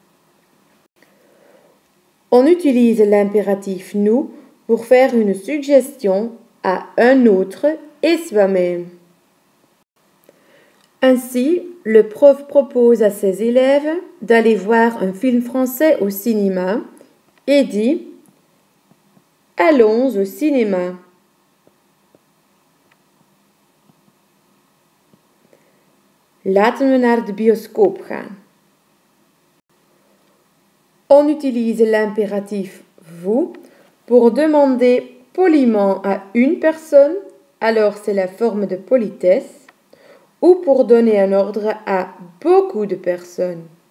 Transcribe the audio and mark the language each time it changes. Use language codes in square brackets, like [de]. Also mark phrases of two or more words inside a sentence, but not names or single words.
[fr] On utilise l'impératif nous pour faire une suggestion à un autre et soi-même. Ainsi, le prof propose à ses élèves d'aller voir un film français au cinéma et dit « Allons au cinéma ». [nl] Laten we naar de bioscoop gaan. [fr] On utilise l'impératif vous pour demander poliment à une personne, alors c'est la forme de politesse, ou pour donner un ordre à beaucoup de personnes.